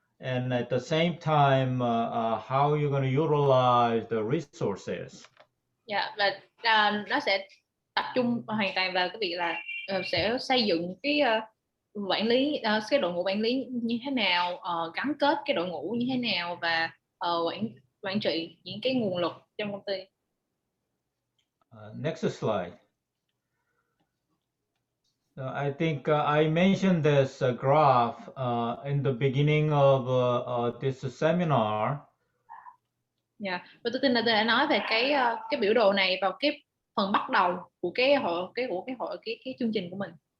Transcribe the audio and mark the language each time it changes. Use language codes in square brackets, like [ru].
[en] And at the same time, how you're going to utilize the resources. [vi] Dạ, và nó sẽ tập trung hoàn toàn vào cái việc là sẽ xây dựng cái quản lý cái đội ngũ quản lý như thế nào, gắn kết cái đội ngũ như thế nào và quản trị những cái nguồn lực trong công ty. [en] Next slide. I think I mentioned this graph in the beginning of this seminar. [vi] Và tôi tin là tôi đã nói về cái biểu đồ này vào cái phần bắt đầu của cái chương trình của mình.